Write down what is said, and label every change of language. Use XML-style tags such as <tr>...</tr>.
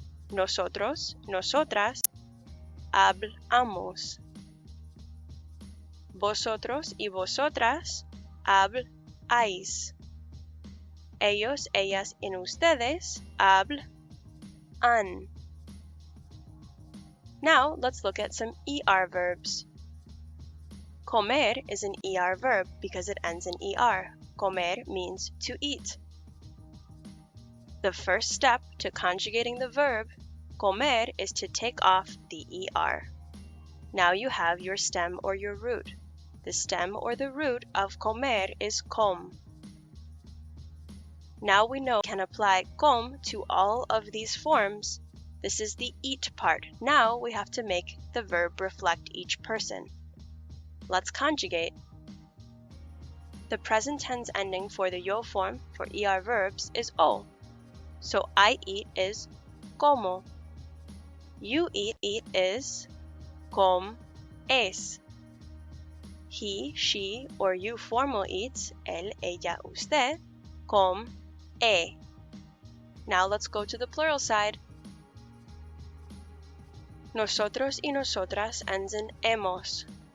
<es>Nosotros, nosotras, hablamos. Vosotros y vosotras, habláis. Ellos, ellas, y ustedes, hablan.</es> <en>Now, let's look at some ER verbs. Comer is an ER verb because it ends in ER. Comer means to eat. The first step to conjugating the verb comer is to take off the ER. Now you have your stem or your root. The stem or the root of comer is com. Now we know we can apply com to all of these forms. This is the eat part. Now we have to make the verb reflect each person. Let's conjugate. The present tense ending for the yo form for ER verbs is o. So I eat is como. You eat is comes. He, she, or you formal eats,</en> <es>él, ella, usted, come.</es> <en>Now let's go to the plural side. Nosotros y nosotras ends in hemos.</en>